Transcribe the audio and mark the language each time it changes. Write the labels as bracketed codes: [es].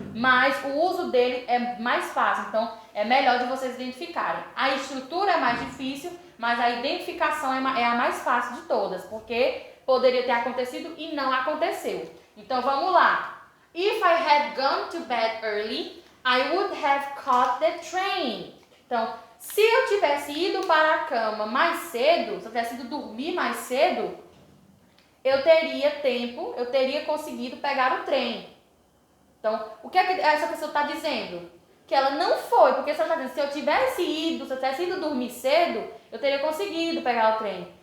[pt] Mas o uso dele é mais fácil, então é melhor de vocês identificarem. A estrutura é mais difícil, mas a identificação é a mais fácil de todas, porque poderia ter acontecido e não aconteceu. Então vamos lá. [en] If I had gone to bed early, I would have caught the train. [pt] Então, se eu tivesse ido para a cama mais cedo, se eu tivesse ido dormir mais cedo, eu teria tempo, eu teria conseguido pegar o trem. Então, o que é que essa pessoa está dizendo? Que ela não foi, porque se ela está dizendo, se eu tivesse ido dormir cedo, eu teria conseguido pegar o trem.